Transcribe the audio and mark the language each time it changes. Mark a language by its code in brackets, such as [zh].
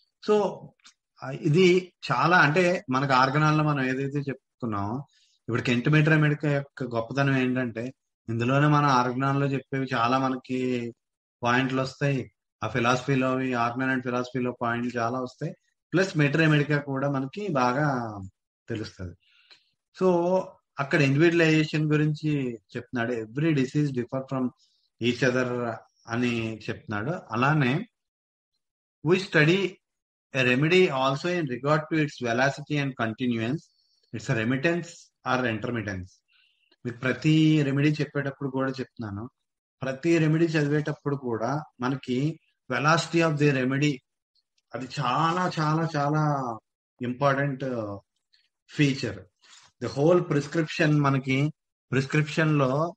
[te] So ఇది చాలా, అంటే మనకు ఆర్గనాల్లో మనం ఏదైతే చెప్తున్నామో, ఇప్పుడు కెంట్ మెట్రమెడికా యొక్క గొప్పతనం ఏంటంటే ఇందులోనే మన ఆర్గనాల్లో చెప్పేవి చాలా మనకి పాయింట్లు వస్తాయి. ఆ ఫిలాసఫీలో, ఆర్గనన్ అండ్ ఫిలాసఫీలో పాయింట్లు చాలా వస్తాయి. ప్లస్ మెట్రమెడికా కూడా మనకి బాగా తెలుస్తుంది. సో అక్కడ ఇండివిజువలైజేషన్ గురించి చెప్తున్నాడు. [en] Every disease differ from each other అని చెప్తున్నాడు. అలానే we study a remedy also in regard to its velocity and continuance, its remittance or intermittence. [te] మీకు ప్రతి రెమెడీ చెప్పేటప్పుడు కూడా చెప్తున్నాను, ప్రతి రెమెడీ చదివేటప్పుడు కూడా మనకి వెలాసిటీ ఆఫ్ ది రెమెడీ అది చాలా చాలా చాలా important feature. [en] the whole prescription, [te] మనకి ప్రిస్క్రిప్షన్ లో